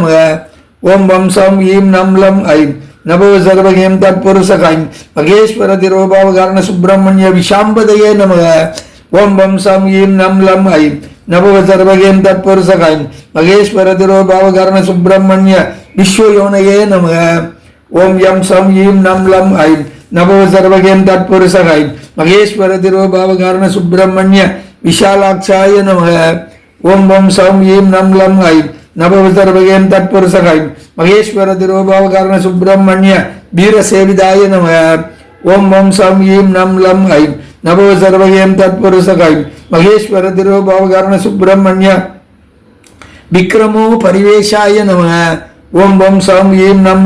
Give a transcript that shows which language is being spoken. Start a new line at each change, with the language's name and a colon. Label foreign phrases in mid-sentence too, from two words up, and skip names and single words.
Sanskrit: ओम् वं सां ईं नं लं ऐं नम सर्वगें तत्पुरुषक ऐं महेश्वर तिरोभाव कारण सुब्रह्मण्य विशाम्पतये नम. ओम् वं सां ईं नं लं ऐं नम सर्वगें तत्पुरुषक ऐं महेश्वर तिरोभाव कारण सुब्रह्मण्य विश्वयोनये नम. ओम् यं सां ईं नं लं ऐं नभो सर्वगेम तत्पुरुषाय महेश्वर तिरोभाव कारण सुब्रह्मण्य विशालाक्षाय नमः ओम वम सौम ईम नम लम ऐं नभो सर्वगेम तत्पुरुषाय महेश्वर तिरोभाव कारण सुब्रह्मण्य वीर सेविदाय नमः ओम वम सौम ईम नम लम ऐं नभो सर्वगेम तत्पुरुषाय महेश्वर तिरोभाव कारण सुब्रह्मण्य विक्रमो परिवेशाय नमः ओम वम सौम ईम नम